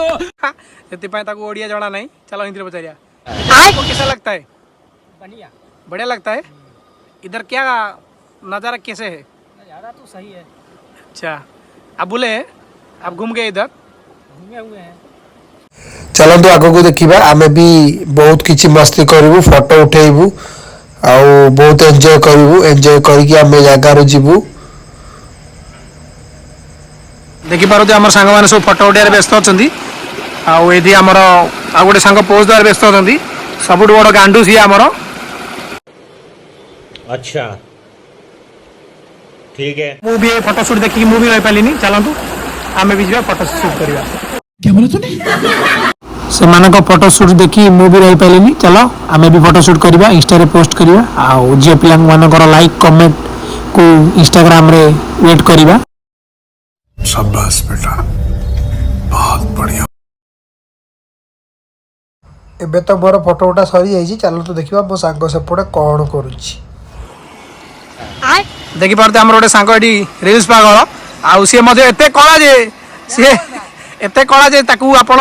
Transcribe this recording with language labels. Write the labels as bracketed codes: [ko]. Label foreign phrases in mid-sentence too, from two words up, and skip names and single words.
[hi] से ओडिया जना नहीं चलो हिंदी पचारिया आपको कैसा लगता है बढ़िया बढ़िया लगता है इधर क्या नज़ारा कैसे है नज़ारा तो सही है अच्छा आप बोले आप घूम गए इधर घूमे हुए हैं [or] ଚାଲନ୍ତୁ ଆଗକୁ ଦେଖିବା ଆମେ ବି ବହୁତ କିଛି ମସ୍ତି କରିବୁ ଫଟୋ ଉଠେଇବୁ ଆଉ ବହୁତ ଏନ୍ଜୟ କରିବୁ ଏନ୍ଜୟ କରିକି ଆମେ ଜାଗାରୁ ଯିବୁ ଦେଖିପାରୁଥିବେ ଆମର ସାଙ୍ଗମାନେ ସବୁ ଫଟୋ ଉଠାଇବାରେ ବ୍ୟସ୍ତ ଅଛନ୍ତି ଆଉ ଏଠି ଆମର ଆଉ ଗୋଟେ ସାଙ୍ଗ ପୋଜ୍ ଦେବାରେ ବ୍ୟସ୍ତ ଅଛନ୍ତି ସବୁଠୁ ବଡ଼ ଗାଣ୍ଡୁ ସିଏ ଆମର [hi] अच्छा ठीक है [or] ମୁଁ ବି ଏ [en] photo shoot [or] ଦେଖିକି ମୁଁ ବି ରହିପାରିଲିନି ଚାଲନ୍ତୁ ଆମେ ବି ଯିବା [en] photo shoot [or] କରିବା ସେମାନଙ୍କ [en] photo shoot [or] ଦେଖି ମୁଁ ବି ରହିପାରିଲିନି ଚାଲ ଆମେ ବି [en] photo shoot [or] କରିବା ଇନଷ୍ଟାରେ ପୋଷ୍ଟ କରିବା ଆଉ ଝିଅ ପିଲାମାନଙ୍କର ଲାଇକ୍ କମେଣ୍ଟକୁ ଇନଷ୍ଟାଗ୍ରାମରେ ୱେଟ୍ କରିବା [hi] शाबाश बेटा बहुत बढ़िया [or] ଏବେ ତ ମୋର ଫଟୋ ଉଠା ସରିଯାଇଛି ଚାଲନ୍ତୁ ଦେଖିବା ମୋ ସାଙ୍ଗ ସେପଟେ କ'ଣ କରୁଛି ଦେଖିପାରୁଥିବେ ଆମର ଗୋଟେ ସାଙ୍ଗ ଏଠି ରିଲ୍ସ ପାଗଳ ଆଉ ସିଏ ମଧ୍ୟ ଏତେ କଳା ଯେ ସିଏ ଏତେ କଳା ଯେ ତାକୁ ଆପଣ